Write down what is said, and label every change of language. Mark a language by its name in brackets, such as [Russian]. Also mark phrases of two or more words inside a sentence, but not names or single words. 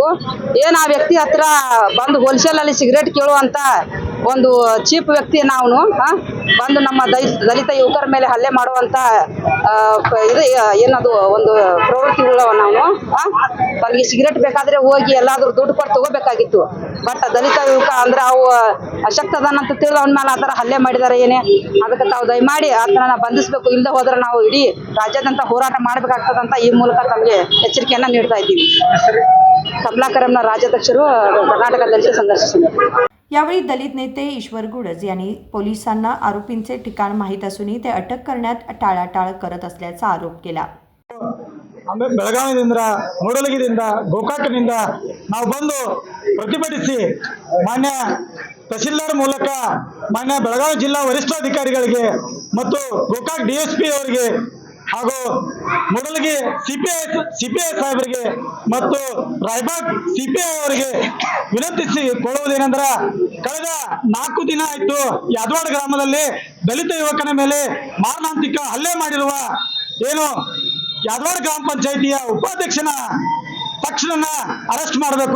[Kannada] ಏನು ಆ ವ್ಯಕ್ತಿ ಹತ್ರ ಬಂದು ಹೋಲ್ಸೇಲ್ ಅಲ್ಲಿ ಸಿಗರೇಟ್ ಕೇಳುವಂತ ಒಂದು ಚೀಪ್ ವ್ಯಕ್ತಿ ನಾವು ಬಂದು ನಮ್ಮ ದಲಿತ ಯುವಕರ ಮೇಲೆ ಹಲ್ಲೆ ಮಾಡುವಂತ ಇದು ಏನದು ಒಂದು ಪ್ರವೃತ್ತಿಗಳವ ನಾವು ತನಗೆ ಸಿಗರೇಟ್ ಬೇಕಾದ್ರೆ ಹೋಗಿ ಎಲ್ಲಾದ್ರೂ ದುಡ್ಡು ಕೊಟ್ಟು ತಗೋಬೇಕಾಗಿತ್ತು। ಬಟ್ ದಲಿತ ಯುವಕ ಅಂದ್ರೆ ಅವು ಅಶಕ್ತದನಂತ ತಿಳಿದು ಅವನ ಮೇಲೆ ಆ ಥರ ಹಲ್ಲೆ ಮಾಡಿದ್ದಾರೆ ಏನೇ, ಅದಕ್ಕೆ ತಾವು ದಯಮಾಡಿ ಆತನನ್ನ ಬಂಧಿಸಬೇಕು। ಇಲ್ಲದೆ ಹೋದ್ರೆ ನಾವು ಇಡೀ ರಾಜ್ಯಾದ್ಯಂತ ಹೋರಾಟ ಮಾಡಬೇಕಾಗ್ತದಂತ ಈ ಮೂಲಕ ತಮಗೆ ಎಚ್ಚರಿಕೆಯನ್ನ ನೀಡ್ತಾ ಇದ್ದೀವಿ। ಕಮಲಾ करमना ರಾಜ್ಯಾಧ್ಯಕ್ಷರು कर्नाटक दलित संघर्ष समिती। [Marathi] यावेळी दलित नेते ईश्वर गुडज यांनी पोलिसांना आरोपींचे ठिकाण माहीत असूनही ते अटक करण्यात टाळाटाळ करत असल्याचा आरोप केला। [Kannada] ಬೆಳಗಾವಿಯಿಂದ ಮೂಡಲಗಿರಿಂದ ಗೋಕಾಕ್ನಿಂದ ನಾವು ಬಂದು ಪ್ರತಿಭಟಿಸಿ ಮಾನ್ಯ ತಹಸೀಲ್ದಾರ್ ಮೂಲಕ ಮಾನ್ಯ ಬೆಳಗಾವಿ ಜಿಲ್ಲಾ ವರಿಷ್ಠಾಧಿಕಾರಿಗಳಿಗೆ ಮತ್ತು ಗೋಕಾಕ್ DSP ಅವರಿಗೆ ಹಾಗೂ ಮೂಡಲಗಿ ಸಿಪಿಐ ಸಾಹೇಬರಿಗೆ ಮತ್ತು ರಾಯಬಾಗ್ CPI ಅವರಿಗೆ ವಿನಂತಿಸಿಕೊಳ್ಳುವುದೇನೆಂದರೆ ಕಳೆದ 4 ದಿನ ಆಯಿತು ಯಾದವಾಡ ಗ್ರಾಮದಲ್ಲಿ ದಲಿತ ಯುವಕನ ಮೇಲೆ ಮಾರಣಾಂತಿಕ ಹಲ್ಲೆ ಮಾಡಿರುವ ಏನು ಯಾದವಾಡ ಗ್ರಾಮ ಪಂಚಾಯಿತಿಯ ಉಪಾಧ್ಯಕ್ಷನ ತಕ್ಷಣ ಅರೆಸ್ಟ್ ಮಾಡಬೇಕು।